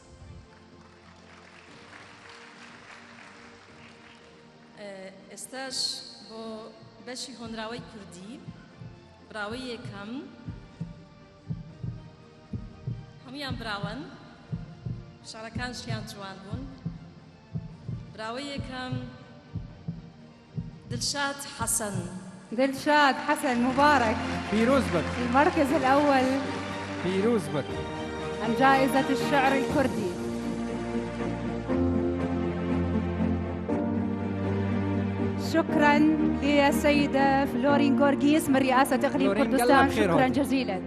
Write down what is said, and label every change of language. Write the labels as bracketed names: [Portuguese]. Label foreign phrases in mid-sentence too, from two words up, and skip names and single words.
[Central Kurdish] ئێستاش بۆ بەشی هۆنراوەی کوردی براوەی یەکەم هەمویان براون شارەکانشیان جوان بوون براوەی یەکەم دلشاد حسن [Arabic] دلشاد حسن مبارك [Central Kurdish] بيروز بك [Arabic] المركز الأول [Central Kurdish] بيروز بك [Arabic] عن جائزة الشعر الكردي شكرا للسيدة فلورين غورغيس من رئاسة إقليم كردستان شكرا جزيلا